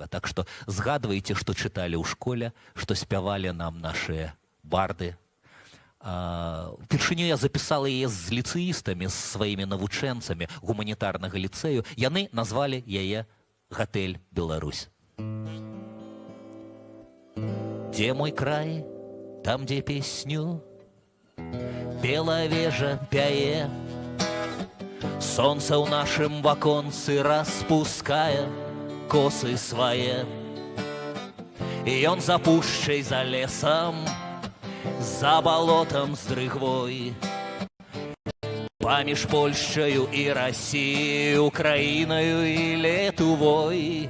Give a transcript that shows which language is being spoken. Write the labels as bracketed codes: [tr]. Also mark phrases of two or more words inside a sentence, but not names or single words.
[be] Так што згадвайце, што чыталі ў школе, што спявалі нам нашыя барды. Упершыню я запісала яе з ліцэістамі, з сваімі навучэнцамі гуманітарнага ліцэю. Яны назвалі яе «Гатэль Беларусь». Где мой край, там, где песню белая вежа пяе, солнце ў нашым ваконцы распускае косы свае. І ён за пушчай, за лесам, за балотам з дрыгвой, паміж Польшчаю і Расіяй, Украінаю і Літвой.